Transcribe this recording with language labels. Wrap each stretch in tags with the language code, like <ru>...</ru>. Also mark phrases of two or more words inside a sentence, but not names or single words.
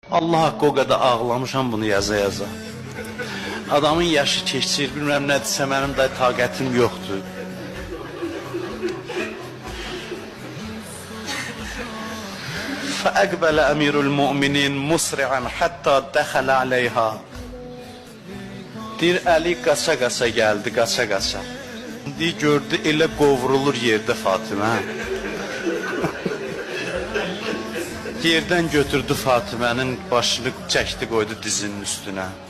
<az>Allah haqqı o qədər ağlamışam bunu yaza. Adamın yaşı keçir, bilməm nədirsə mənim də taqətim yoxdur.</az> <ar>فأقبل أمير المؤمنين مسرعا حتى دخل عليها.</ar> <az>Deyir, Əli qaça-qaça gəldi, qaça-qaça. Deyir, gördü, elə qovrulur yerdə Fatimə. Yerdən götürdü Fatimənin başını, çəkdi, qoydu dizinin üstünə.</az>